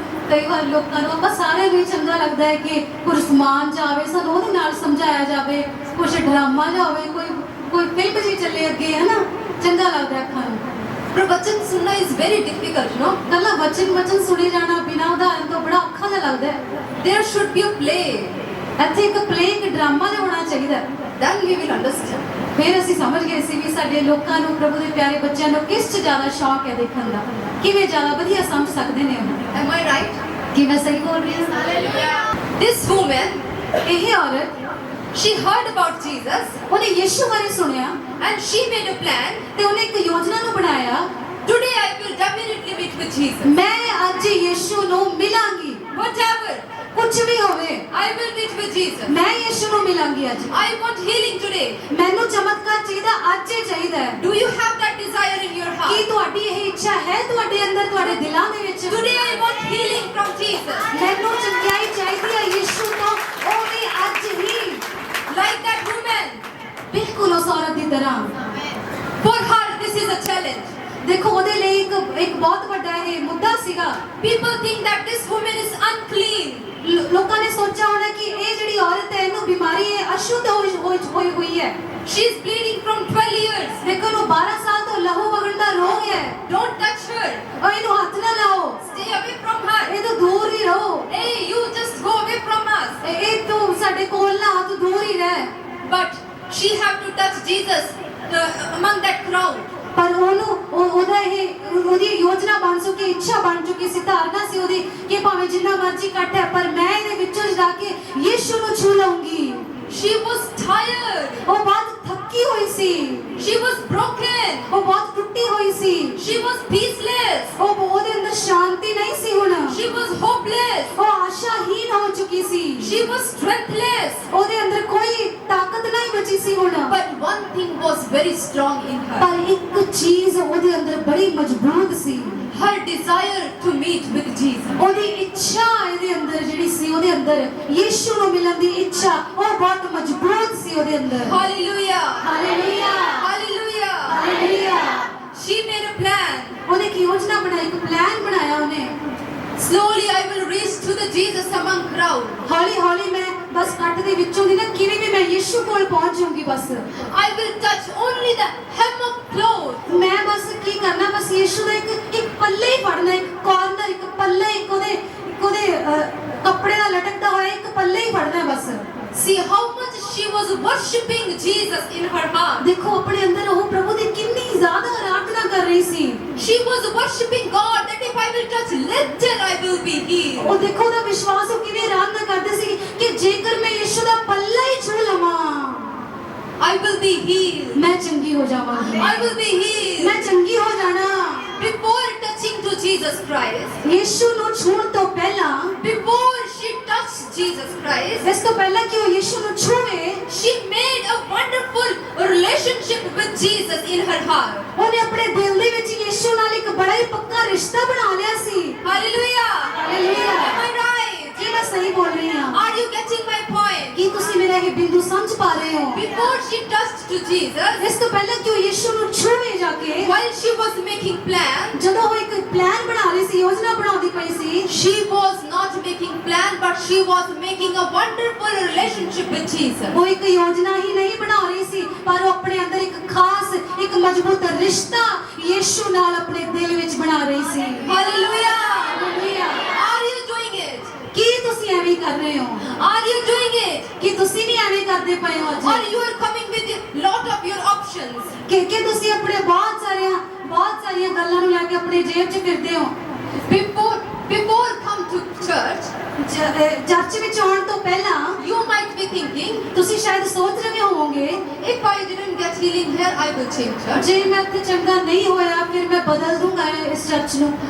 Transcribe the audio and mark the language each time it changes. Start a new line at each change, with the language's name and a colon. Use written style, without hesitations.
Punjabi: ਕਈ ਵਾਰ ਲੋਕਾਂ ਨੂੰ ਆਪਾਂ ਸਾਰਿਆਂ ਨੂੰ ਚੰਗਾ ਲੱਗਦਾ ਹੈ ਕਿ ਕੁਝ ਸਮਾਨ ਜਾਵੇ, ਸਾਨੂੰ ਉਹਦੇ ਨਾਲ ਸਮਝਾਇਆ ਜਾਵੇ, ਕੁਝ ਡਰਾਮਾ ਜਾਵੇ, ਕੋਈ ਫਿਲਮ ਜੀ ਚੱਲੇ ਅੱਗੇ, ਹੈ ਨਾ, ਚੰਗਾ ਲੱਗਦਾ ਅੱਖਾਂ ਨੂੰ। ਪਰ ਵਚਨ ਸੁਣਨਾ
English: is very difficult, no?
Punjabi: ਕੱਲਾ ਵਚਨ ਸੁਣੇ ਜਾਣਾ ਬਿਨਾਂ ਉਦਾਹਰਨ ਤੋਂ ਬੜਾ ਔਖਾ ਜਿਹਾ ਲੱਗਦਾ ਹੈ।
English: There should be a play.
Punjabi: ਇੱਥੇ ਇੱਕ ਪਲੇ, ਇੱਕ ਡਰਾਮਾ ਜਿਹਾ ਹੋਣਾ ਚਾਹੀਦਾ।
English: Then we will understand.
Punjabi: ਫਿਰ ਅਸੀਂ ਸਮਝ ਗਏ ਸੀ ਵੀ ਸਾਡੇ ਲੋਕਾਂ ਨੂੰ, ਪ੍ਰਭੂ ਦੇ ਪਿਆਰੇ ਬੱਚਿਆਂ ਨੂੰ ਕਿਸ 'ਚ ਜ਼ਿਆਦਾ ਸ਼ੌਕ ਹੈ ਦੇਖਣ ਦਾ, ਕਿਵੇਂ ਜ਼ਿਆਦਾ ਵਧੀਆ ਸਮਝ ਸਕਦੇ ਨੇ ਉਹ।
English: Am I right?
Punjabi: ਕੀ ਮੈਂ ਸਹੀ ਬੋਲ ਰਹੀ ਹਾਂ?
English: Hallelujah. This woman,
Punjabi: ਇਹ ਔਰਤ,
English: she heard about Jesus
Punjabi: ਉਹਨੇ ਯਿਸੂ ਬਾਰੇ ਸੁਣਿਆ
English: and she made a plan.
Punjabi: ਤੇ ਉਹਨੇ ਇੱਕ ਯੋਜਨਾ ਨੂੰ ਬਣਾਇਆ।
English: Today I will definitely meet with Jesus.
Punjabi: ਮੈਂ ਅੱਜ ਯਿਸੂ ਨੂੰ ਮਿਲਾਂਗੀ,
English: Whatever,
Punjabi: ਕੁਝ ਵੀ ਹੋਵੇ
English: I will meet with Jesus.
Punjabi: ਮੈਂ ਯਿਸੂ ਨੂੰ ਮਿਲਾਂਗੀ ਅੱਜ।
English: I want healing today.
Punjabi: ਮੈਨੂੰ ਚਮਤਕਾਰ ਚਾਹੀਦਾ, ਅੱਜ ਹੀ ਚਾਹੀਦਾ ਹੈ।
English: Do you have that desire in your
Punjabi: Ki
English: heart?
Punjabi: ਤੁਹਾਡੀ ਇਹ ਇੱਛਾ ਹੈ ਤੁਹਾਡੇ ਅੰਦਰ, ਤੁਹਾਡੇ ਦਿਲਾਂ ਦੇ ਵਿੱਚ?
English: Today I want healing from Jesus.
Punjabi: ਮੈਨੂੰ ਚੰਗਿਆਈ ਚਾਹੀਦੀ ਹੈ ਯਿਸੂ ਤੋਂ, ਉਹ ਵੀ ਅੱਜ ਹੀ,
English: Like that woman.
Punjabi: ਬਿਲਕੁਲ ਉਸ ਔਰਤ ਦੀ ਤਰ੍ਹਾਂ।
English: For her, this is a challenge.
Punjabi: ਦੇਖੋ ਉਹਦੇ ਲਈ ਇੱਕ ਬਹੁਤ ਵੱਡਾ ਇਹ ਮੁੱਦਾ ਸੀਗਾ।
English: People think that this woman is unclean.
Punjabi: ਲੋਕਾਂ ਨੇ ਸੋਚਿਆ ਹੋਣਾ ਕਿ ਇਹ ਜਿਹੜੀ ਔਰਤ ਹੈ ਇਹਨੂੰ ਬਿਮਾਰੀ ਹੈ, ਅਸ਼ੁੱਧ ਹੋਈ ਹੈ।
English: She is bleeding from 12 years.
Punjabi: ਦੇਖੋ ਨੂੰ 12 ਸਾਲ ਤੋਂ ਲਹੂ ਵਗਣ ਦਾ ਰੋਗ ਹੈ।
English: Don't touch her.
Punjabi: ਔਰ ਇਹਨੂੰ ਹੱਥ ਨਾ ਲਾਓ,
English: Stay away from her.
Punjabi: ਇਹ ਤੋਂ ਦੂਰ ਹੀ ਰਹੋ।
English: Hey, you just go away from us.
Punjabi: ਇਹ ਤੋਂ ਸਾਡੇ ਕੋਲ ਨਾ, ਤੂੰ ਦੂਰ ਹੀ ਰਹਿ।
English: But she have to touch Jesus among that crowd.
Punjabi: ਪਰ ਉਹਦਾ ਇਹ ਉਹਦੀ ਯੋਜਨਾ ਬਣ ਚੁੱਕੀ, ਇੱਛਾ ਬਣ ਚੁੱਕੀ ਸੀ, ਧਾਰਨਾ ਸੀ ਉਹਦੀ ਕਿ ਭਾਵੇਂ ਜਿੰਨਾ ਮਰਜ਼ੀ ਇਕੱਠ ਹੈ ਪਰ ਮੈਂ ਇਹਦੇ ਵਿੱਚੋਂ ਜਾ ਕੇ ਯੀਸ਼ੂ ਨੂੰ ਛੂ ਲਵਾਂਗੀ।
English: She was tired.
Punjabi: ਉਹ ਬਹੁਤ ਥੱਕੀ ਹੋਈ ਸੀ,
English: She was broken.
Punjabi: ਉਹ ਬਹੁਤ ਟੁੱਟੀ ਹੋਈ ਸੀ,
English: She was peaceless.
Punjabi: ਉਹਦੇ ਅੰਦਰ ਸ਼ਾਂਤੀ ਨਹੀਂ ਸੀ ਹੁਣ,
English: She was hopeless.
Punjabi: ਉਹ ਆਸ਼ਾਹੀਨ ਹੋ ਚੁੱਕੀ ਸੀ,
English: She was strengthless.
Punjabi: ਉਹਦੇ ਅੰਦਰ ਕੋਈ ਤਾਕਤ ਨਹੀਂ ਬਚੀ ਸੀ ਹੁਣ।
English: But one thing was very strong in her.
Punjabi: ਪਰ ਇੱਕ ਚੀਜ਼ ਉਹਦੇ ਅੰਦਰ ਬੜੀ ਮਜ਼ਬੂਤ ਸੀ,
English: Her desire to meet with Jesus.
Punjabi: ਉਹਦੀ ਇੱਛਾ ਇਹਦੇ ਅੰਦਰ ਜਿਹੜੀ ਸੀ, ਉਹਦੇ ਅੰਦਰ ਯੀਸ਼ੂ ਨੂੰ ਮਿਲਣ ਦੀ ਇੱਛਾ ਉਹ ਬਹੁਤ ਮਜ਼ਬੂਤ ਸੀ ਉਹਦੇ ਅੰਦਰ।
English: Hallelujah.
Punjabi: Hallelujah,
English: Hallelujah.
Punjabi: Hallelujah.
English: She made a plan.
Punjabi: ਉਹਨੇ ਇੱਕ ਯੋਜਨਾ ਬਣਾਈ, ਇੱਕ ਪਲਾਨ ਬਣਾਇਆ ਉਹਨੇ।
English: Slowly I will reach to the Jesus among crowd.
Punjabi: ਹੌਲੀ ਹੌਲੀ ਮੈਂ ਬਸ ਕੱਟ ਦੇ ਵਿੱਚੋਂ ਦੀ ਨਾ ਕਿਵੇਂ ਵੀ ਮੈਂ ਯੀਸ਼ੂ ਕੋਲ ਪਹੁੰਚ ਜਾਊਂਗੀ ਬਸ।
English: I will touch only the hem of clothes.
Punjabi: ਮੈਂ ਬਸ ਕੀ ਕਰਨਾ, ਬਸ ਯੀਸ਼ੂ ਦਾ ਇੱਕ ਪੱਲੇ ਹੀ ਫੜਨਾ, ਇੱਕ ਕਾਰਨਰ, ਇੱਕ ਪੱਲੇ, ਇੱਕ ਉਹਦੇ ਕੱਪੜੇ ਦਾ ਲਟਕਦਾ ਹੋਇਆ ਇੱਕ ਪੱਲੇ ਹੀ ਫੜਨਾ ਬਸ।
English: See how much she was worshipping Jesus in her heart.
Punjabi: ਦੇਖੋ ਆਪਣੇ ਅੰਦਰ ਉਹ ਪ੍ਰਭੂ ਦੀ ਕਿੰਨੀ ਜ਼ਿਆਦਾ ਆਰਾਧਨਾ ਕਰ ਰਹੀ ਸੀ।
English: She was worshipping God that if I will touch little I will be healed.
Punjabi: ਉਹ ਦੇਖੋ ਉਹਦਾ ਵਿਸ਼ਵਾਸ ਉਹ ਕਿਵੇਂ ਆਰਾਧਨਾ ਕਰਦੇ ਸੀ ਕਿ ਜੇਕਰ ਮੈਂ ਯੀਸ਼ੂ ਦਾ ਪੱਲਾ ਹੀ ਛੂ ਲਵਾਂ
English: I will be healed.
Punjabi: ਮੈਂ ਚੰਗੀ ਹੋ ਜਾਵਾਂਗੀ,
English: I will be healed.
Punjabi: ਮੈਂ ਚੰਗੀ ਹੋ ਜਾਣਾ।
English: Before touching to Jesus Christ,
Punjabi: Yishu ਨੂੰ ਛੂਣ ਤੋਂ ਪਹਿਲਾਂ,
English: before she touched Jesus Christ,
Punjabi: ਇਸ ਤੋਂ ਪਹਿਲਾਂ ਕਿ ਉਹ ਯੀਸ਼ੂ ਨੂੰ ਛੂਵੇ,
English: she made a wonderful relationship with Jesus in her heart.
Punjabi: ਉਹਨੇ ਆਪਣੇ ਦਿਲ ਦੇ ਵਿੱਚ ਯੀਸ਼ੂ ਨਾਲ ਇੱਕ ਬੜਾ ਹੀ ਪੱਕਾ ਰਿਸ਼ਤਾ ਬਣਾ ਲਿਆ ਸੀ।
English: Hallelujah. Hallelujah. Am I right?
Punjabi: ਕੀ ਮੈਂ ਸਹੀ ਬੋਲ ਰਹੀ ਹਾਂ?
English: Are you getting my point?
Punjabi: ਕੀ ਤੁਸੀਂ ਮੇਰਾ ਇਹ ਬਿੰਦੂ ਸਮਝ ਪਾ ਰਹੇ ਹੋ?
English: Before she touched to Jesus,
Punjabi: ਇਸ ਤੋਂ ਪਹਿਲਾਂ ਕਿ ਉਹ ਯੀਸ਼ੂ ਨੂੰ ਛੂਵੇ ਜਾ ਕੇ,
English: while she was making plan,
Punjabi: ਜਦੋਂ ਉਹ ਇੱਕ ਪਲਾਨ ਬਣਾ ਰਹੀ ਸੀ, ਯੋਜਨਾ ਬਣਾਉਂਦੀ ਪਈ ਸੀ,
English: she was not making plan, but she was making a wonderful relationship with Jesus.
Punjabi: ਉਹ ਇੱਕ ਯੋਜਨਾ ਹੀ ਨਹੀਂ ਬਣਾ ਰਹੀ ਸੀ ਪਰ ਉਹ ਆਪਣੇ ਅੰਦਰ ਇੱਕ ਖਾਸ, ਇੱਕ ਮਜ਼ਬੂਤ ਰਿਸ਼ਤਾ ਯੀਸ਼ੂ ਨਾਲ ਆਪਣੇ ਦਿਲ ਵਿੱਚ ਬਣਾ ਰਹੀ ਸੀ।
English: Hallelujah.
Punjabi: Hallelujah.
English: Are you doing it?
Punjabi: ਕੀ ਤੁਸੀਂ ਐਵੇਂ ਕਰ ਰਹੇ ਹੋ?
English: Are you doing it?
Punjabi: ਕਿ ਤੁਸੀਂ ਵੀ ਐਵੇਂ ਕਰਦੇ ਪਏ ਹੋ
English: Or
Punjabi: ਅੱਜ?
English: you are coming with a lot of your options?
Punjabi: ਕਿ ਤੁਸੀਂ ਆਪਣੇ ਬਹੁਤ ਸਾਰੀਆਂ ਗੱਲਾਂ ਨੂੰ ਲੈ ਕੇ ਆਪਣੇ ਜੇਬ 'ਚ ਫਿਰਦੇ ਹੋ?
English: Before come to church,
Punjabi: church ਵਿੱਚ ਆਉਣ ਤੋਂ ਪਹਿਲਾਂ
English: you might be thinking,
Punjabi: ਤੁਸੀਂ ਸ਼ਾਇਦ ਸੋਚ ਰਹੇ ਹੋਵੋਗੇ,
English: if I didn't get healing here, I will change church.
Punjabi: ਜੇ ਮੈਂ ਇੱਥੇ ਚੰਗਾ ਨਹੀਂ ਹੋਇਆ ਫਿਰ ਮੈਂ ਬਦਲ ਦੂੰਗਾ ਇਸ ਚਰਚ ਨੂੰ।